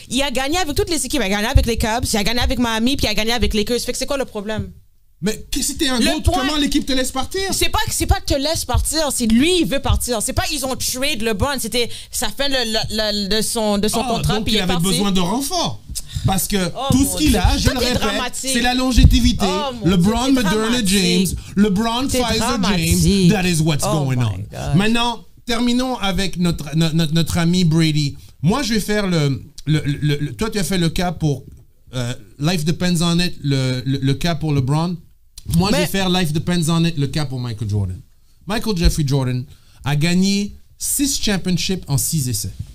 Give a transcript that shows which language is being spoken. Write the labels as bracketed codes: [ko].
[fr] Il a gagné avec toutes les équipes. Il a gagné avec les Cubs, il a gagné avec Miami, puis il a gagné avec les Lakers. Fait que c'est quoi le problème? Mais si t'es un GOAT, comment l'équipe te laisse partir? C'est pas te laisse partir, c'est lui il veut partir. C'est pas ils ont trade LeBron, c'était ça fait de son contrat puis il avait besoin de renfort. Parce que tout ce qu'il a, je le répète, c'est la longévité. [en] LeBron Moderna James, LeBron Pfizer James, that is what's going on. [fr] Maintenant, terminons avec notre ami Brady. Moi, je vais faire toi, tu as fait le cas pour Life Depends on It, le cas pour LeBron. Moi, je vais faire Life Depends on It, le cas pour Michael Jordan. Michael Jeffrey Jordan a gagné 6 championships en 6 essais.